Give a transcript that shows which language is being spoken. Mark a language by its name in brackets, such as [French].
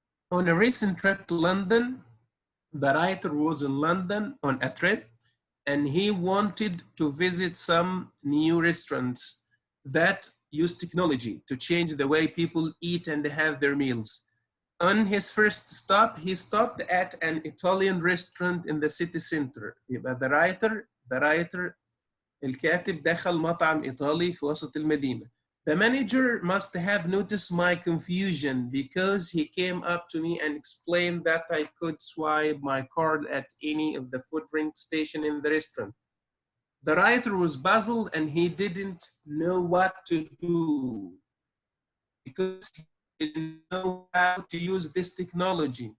[English] On a recent trip to London, the writer was in London on a trip and he wanted to visit some new restaurants that use technology to change the way people eat and have their meals. On his first stop, he stopped at an Italian restaurant in the city center. [Arabic] يبقى [English] the writer [Arabic] الكاتب دخل مطعم إيطالي في وسط المدينة. [English] The manager must have noticed my confusion because he came up to me and explained that I could swipe my card at any of the food drink station in the restaurant. The writer was puzzled and he didn't know what to do because he didn't know how to use this technology.